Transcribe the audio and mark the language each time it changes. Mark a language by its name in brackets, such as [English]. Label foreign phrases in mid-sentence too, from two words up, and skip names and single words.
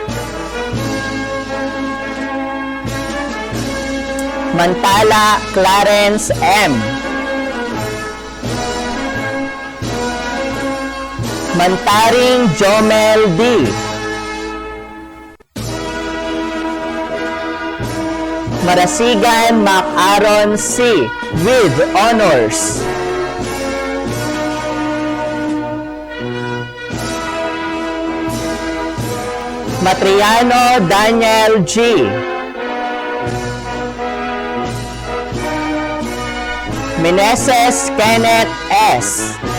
[English] Mantala Clarence M. Mantaring Jomel D. Marasigan Mac Aaron C. with honors. Matriano Daniel G. Meneses Kenneth S.